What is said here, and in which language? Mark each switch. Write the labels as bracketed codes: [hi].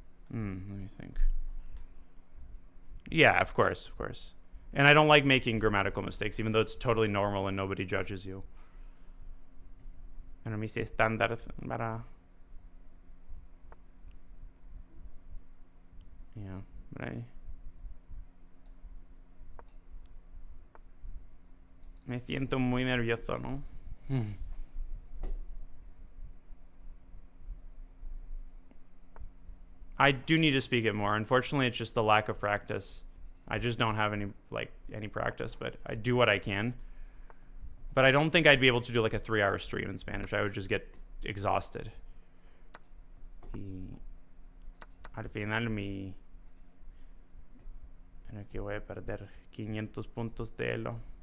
[en] Let me think. Yeah, of course. And I don't like making grammatical mistakes, even though it's totally normal and nobody judges you. [es] Pero me hice estándar para... [en] Yeah, but [es] me siento muy nervioso, ¿no? [en] I do need to speak it more. Unfortunately, it's just the lack of practice. I just don't have any practice, but I do what I can. But I don't think I'd be able to do like a 3-hour stream in Spanish. I would just get exhausted. [es] Y al final creo que voy a perder 500 puntos de elo.